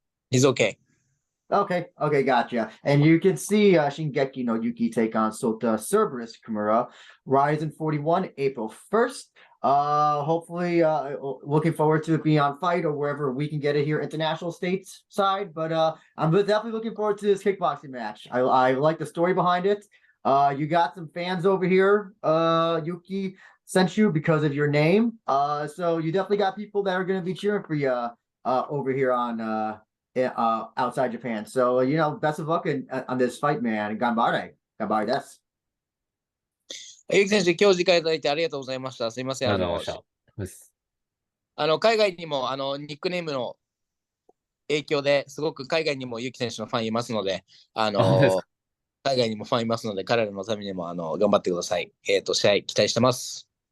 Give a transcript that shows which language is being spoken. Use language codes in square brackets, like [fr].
[en] He's okay. Okay, gotcha. And you can see Shingeki no Yuki take on Sota Cerberus Kimura, Rizin 41, April 1st. Hopefully, looking forward to it being on Fight or wherever we can get it here, international states side. But I'm definitely looking forward to this kickboxing match. I like the story behind it. You got some fans over here. Yuki sent you because of your name. So you definitely got people that are going to be cheering for you over here on outside Japan. So, best of luck on this fight, man. [ja] Ganbare. Ganbare desu. ゆき選手、今日時間いただいてありがとうございました。すいません。ありがとうございました。海外にもニックネームの影響ですごく海外にもゆき選手のファンいますので、海外にもファンいますので、彼らのためにも頑張ってください。試合期待してます。